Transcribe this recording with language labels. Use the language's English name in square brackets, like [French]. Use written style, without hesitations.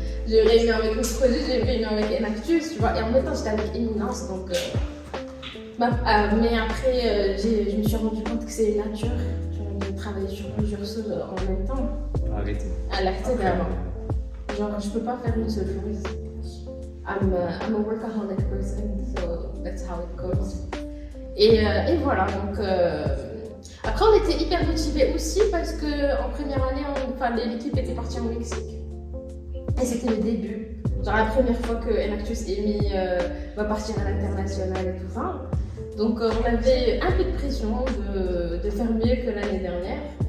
[French] J'ai une réunion avec le projet, j'ai une réunion avec Enactus, tu vois, et en même temps j'étais avec Éminence, donc... mais après, je me suis rendu compte que c'est une nature, de travailler sur plusieurs choses en même temps. Arrêtez. À l'arrêter d'avant. Genre, je peux pas faire une seule chose. [English] I'm a workaholic person, so that's how it goes. [French] Et voilà, donc... Après, on était hyper motivés aussi parce qu'en première année, l'équipe était partie en Mexique. Et c'était le début, genre la première fois que Enactus Emi va partir à l'international et tout ça. Donc on avait un peu de pression de faire mieux que l'année dernière.